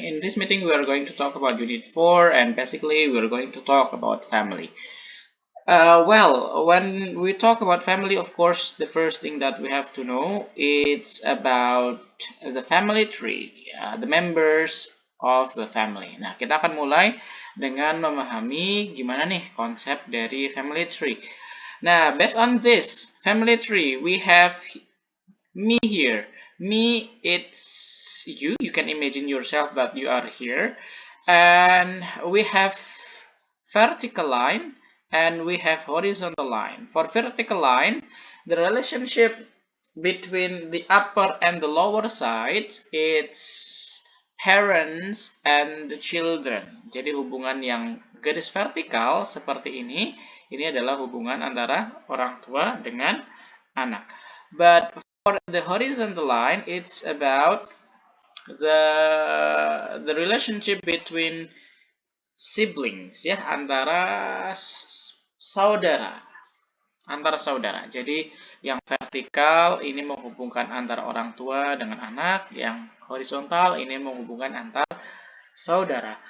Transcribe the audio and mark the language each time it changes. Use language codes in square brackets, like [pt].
[en] In this meeting, we are going to talk about Unit 4, and basically we are going to talk about family. Well, when we talk about family, of course, the first thing that we have to know is about the family tree, the members of the family. [id] Nah, kita akan mulai dengan memahami gimana nih konsep dari family tree. [en] Nah, based on this family tree, we have me here. Me, it's you. You can imagine yourself that you are here. And we have vertical line and we have horizontal line. For vertical line, the relationship between the upper and the lower sides, it's parents and the children. [id] Jadi hubungan yang garis vertikal seperti ini adalah hubungan antara orang tua dengan anak. [en] But for the horizontal line, it's about the relationship between siblings, ya, [id] antara saudara. Jadi yang vertikal ini menghubungkan antara orang tua dengan anak, yang horizontal ini menghubungkan antar saudara.